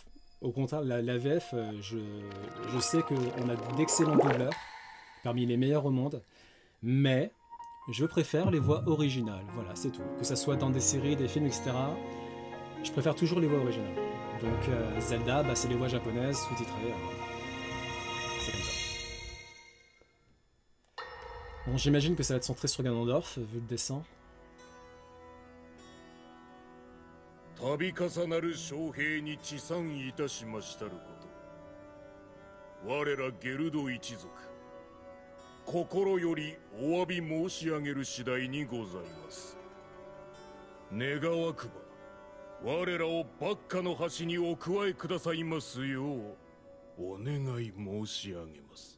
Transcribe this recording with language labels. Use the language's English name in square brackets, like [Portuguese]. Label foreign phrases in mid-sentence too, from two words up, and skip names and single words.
[French] Au contraire, la VF, je sais qu'on a d'excellents doubleurs, parmi les meilleurs au monde, mais je préfère les voix originales. Voilà, c'est tout. Que ça soit dans des séries, des films, etc., je préfère toujours les voix originales. Donc Zelda, bah, c'est les voix japonaises, sous-titrées. C'est comme ça. Bon, j'imagine que ça va être centré sur Ganondorf, vu le dessin. [Japanese] 度重なる将兵に治参いたしましたること我らゲルド一族心よりお詫び申し上げる次第にございます願わくば我らをバッカの端にお加えくださいますようお願い申し上げます